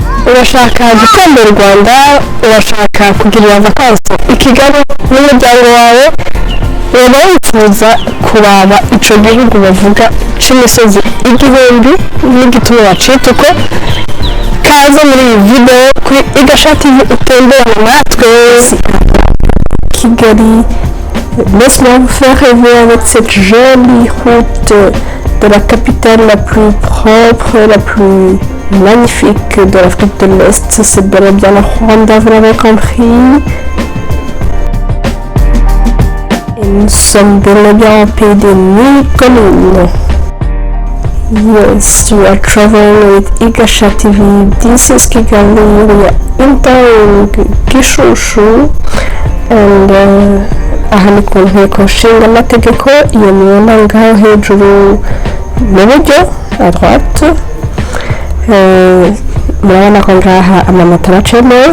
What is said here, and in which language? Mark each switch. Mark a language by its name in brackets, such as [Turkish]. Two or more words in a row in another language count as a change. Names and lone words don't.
[Kinyarwanda] urashaka gutembera u Rwanda, urashaka kugirira vacances i Kigali n'umuryango wawe, waba wifuza kuraba ico gihugu bavuga c'imisozi igihumbi n'igituma bacituko, kaze muri iyi video kuri Igasha TV utembera natwe Kigali. [French] Laisse-moi vous faire rêver avec cette jolie route de la capitale la plus propre, la plus magnifique de l'Afrique de l'Est. C'est bel et bien le Rwanda, vous l'avez compris. Et nous sommes bel et bien au pays des mille collines. [English] Yes, you are traveling with Igasha TV. This is Kigali. We are entering Gishushu and [Kinyarwanda] aha ni ku nteko nshinga amategeko. Iyo mubona ngaho hejuru mu buryo [French] à droite, [Kinyarwanda] murabona ko ngaha amamoto aracemewe.